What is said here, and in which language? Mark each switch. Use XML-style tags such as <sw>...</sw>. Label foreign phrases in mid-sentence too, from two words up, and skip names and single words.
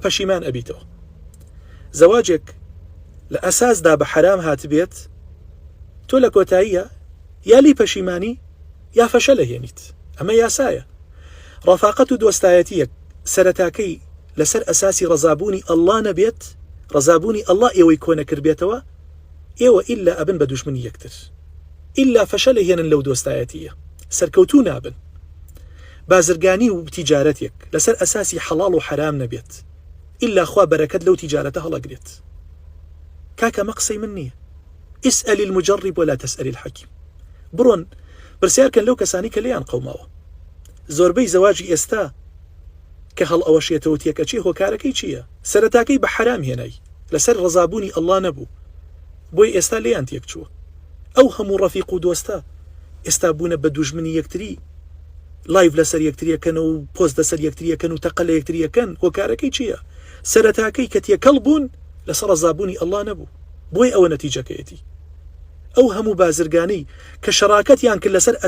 <ckb>پەشیمان ئەبیتەوە زەواجێک لە ئەساسدا بە حرام هاتبێت تۆ لە کۆتاییە یا لی پەشیمانی یا فەشە لەهێنیت ئەمە یاسایە ڕەفاقەت و دۆستایەتیەک سەرەتاکەی لەسەر ئەساسی ڕەزابوونی ئەڵڵا نەبێت ڕەزابوونی ئەڵڵا ئێوەی کۆنە کردبێتەوە ئێوە ئیلا ئەبن بە دوژمنی یەکتر ئیلا فەشە لەهێنن لەو دۆستایەتیە سەرکەوتوو نابن بازرگانی و تیجارەتێک لەسەر ئەساسی حەڵاڵ و حرام نەبێت ئیلا خوا بەرەکەت لەو تیجارەتە هەڵەگرێت کاکە مە قسەی من نییە</ckb> <ar>اسأل المجرب ولا تسأل الحكيم</ar> <ckb>بڕۆن پرسیارکەن لەو کەسانی کە لێیان قەوماوە زۆربەی زەواجی ئێستا کە هەڵ ئەوەشێتەوە تێکەچی هۆکارەکەی چییە سەرەتاکەی بە حرام هێنای لەسەر ڕەزابوونی ئەڵڵا نەبوو بۆی ئێستا لێیان تێک چووە ئەو هەموو ڕەفیق و دۆستە ئێستا بوونە بە دوژمنی یەکتری لایڤ لەسەر یەکتریەکەن و پۆست لەسەر یەکتریەکەن و تەقە لە یەکتریەکەن هۆکارەکەی چییە سەرەتاکەی کە تێکەڵ بوون لەسەر ڕەزابوونی ئەڵڵا نەبوو بۆی ئەوە نەتیجەکەیەتی ئەو هەموو بازرگانەی کە شەراکەتیان کرد</ckb>